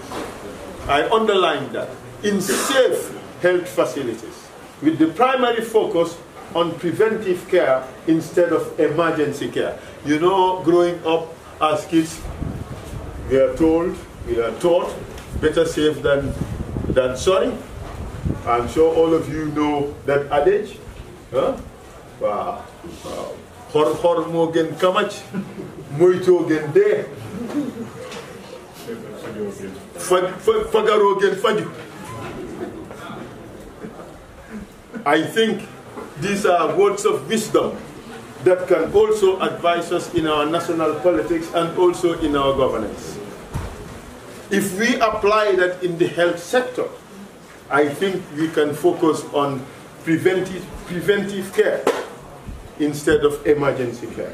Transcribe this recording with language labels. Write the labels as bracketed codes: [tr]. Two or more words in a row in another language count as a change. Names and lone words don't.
[en] I underline that, in safe health facilities, with the primary focus on preventive care instead of emergency care. You know, growing up as kids, we are taught, better safe than sorry. I'm sure all of you know that adage. Huh? Wow. Hor mo gen kamach, moito gen de. Fagaro gen faju. I think these are words of wisdom that can also advise us in our national politics and also in our governance. If we apply that in the health sector, I think we can focus on preventive care instead of emergency care.